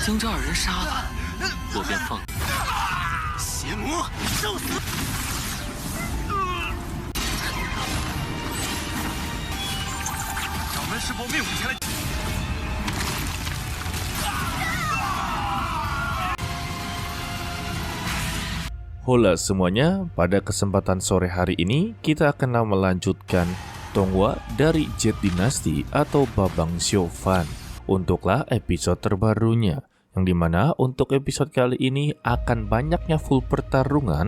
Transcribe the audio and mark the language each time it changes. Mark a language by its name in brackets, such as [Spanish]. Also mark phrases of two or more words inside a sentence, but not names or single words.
[Chinese] 将这二人杀了，我便放。邪魔，受死！掌门是否命令前来？ [Indonesian] Halo semuanya, pada kesempatan sore hari ini kita akan melanjutkan Donghua dari Jet Dynasty atau Babang Xiaofan untuklah episode terbarunya, yang dimana untuk episode kali ini akan banyaknya full pertarungan.